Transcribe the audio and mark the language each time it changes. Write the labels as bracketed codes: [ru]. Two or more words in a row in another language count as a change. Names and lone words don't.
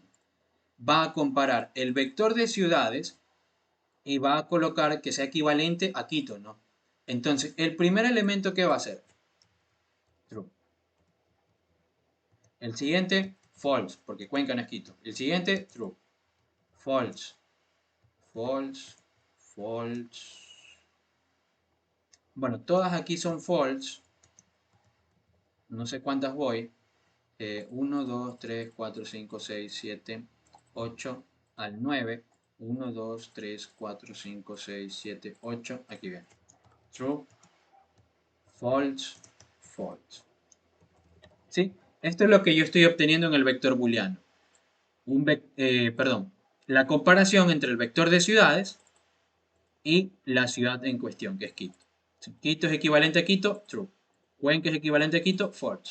[es] Va a comparar el vector de ciudades y va a colocar que sea equivalente a Quito, ¿no? Entonces, el primer elemento que va a ser true. El siguiente, false, porque Cuenca no es Quito. El siguiente, [en] true. False. False. False. [es] Bueno, todas aquí son false. No sé cuántas voy. 1, 2, 3, 4, 5, 6, 7, 8 al 9. 1, 2, 3, 4, 5, 6, 7, 8. Aquí viene. [en] True, false, false. [es] ¿Sí? Esto es lo que yo estoy obteniendo en el vector booleano. Perdón, la comparación entre el vector de ciudades y la ciudad en cuestión, que es Quito. Si Quito es equivalente a Quito, true. Cuenca es equivalente a Quito, false.